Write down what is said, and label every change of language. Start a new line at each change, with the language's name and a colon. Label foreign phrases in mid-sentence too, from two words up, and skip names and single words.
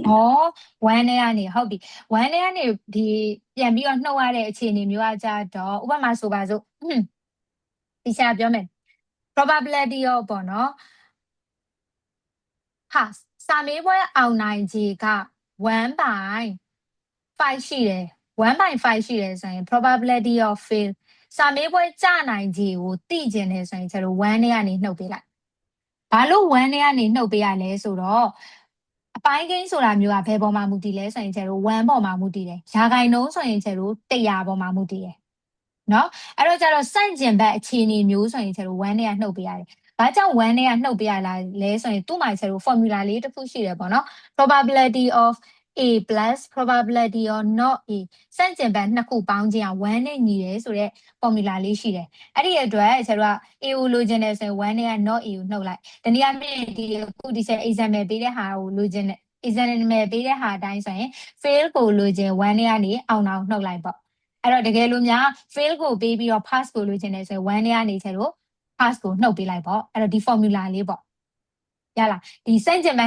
Burmese: 1 နဲ့ကနေဟုတ်ပြီ1နဲ့ကနေဒီပြန်ပြီးတော့နှုတ်ရတဲ့အခြေအနေမျိုးကကြတော့ဥပမာဆိုပါစို့ဒီချက်ပြောမယ် probability ရောပေါ့နော် စာမေးပွဲအောင်နိုင်ခြေက1/5ရှိတယ်1/5ရှိတယ်ဆိုရင်
English: probability of fail
Burmese: စာမေးပွဲကျနိုင်ခြေကိုသိကျင်တယ်ဆိုရင်ကျတော့1နဲ့ကနေနှုတ်ပေးလိုက်ဘာလို့1နဲ့ကနေနှုတ်ပေးရလဲဆိုတော့အပိုင်းကိန်းဆိုတာမျိုးကဘယ်ပေါ်မှာမူတည်လဲဆိုရင်ကျတော့1ပေါ်မှာမူတည် တယ်ရာခိုင်နှုန်းဆိုရင်ကျတော့100ပေါ်မှာမူတည်တယ်နော်အဲ့တော့ကျတော့စန့်ကျင်ဘက်အခြေအနေမျိုးဆိုရင်ကျတော့1နဲ့ကနှုတ်ပေးရတယ်ဘာကြောင့်1နဲ့ကနှုတ်ပေးရလဲဆိုရင်သူ့မှာကျတော့ formula လေးတစ်ခုရှိတယ်ပေါ့နော်
English: probability of a plus probability of not a
Burmese: စန့်ကျင်ဘက်နှစ်ခုပေါင်းခြင်းက1နဲ့ညီ တယ်ဆိုတော့ formula လေးရှိတယ်အဲ့ဒီအတွက်ကျတော့ a ကိုလိုချင်တယ်ဆိုရင်1နဲ့က
English: not a
Burmese: ကိုနှုတ်လိုက်တနည်းအားဖြင့်အခုဒီချက် example ပေးတဲ့ဟာကိုလိုချင်တယ် example ပေးတဲ့ဟာအတိုင်းဆိုရင် fail ကိုလိုချင်1နဲ့ကနေအောင် အောင်နှုတ်လိုက်ပေါ့အဲ့တော့တကယ်လို့များ fail ကိုပေးပြီးတော့ pass ကိုလိုချင်တယ်ဆိုရင်1နဲ့ကနေချက်လို့ pass ကိုနှုတ်ပေးလိုက်ပေါ့အဲ့တော့ဒီ formula လေးပေါ့ရလားဒီစန့်ကျင်ဘက်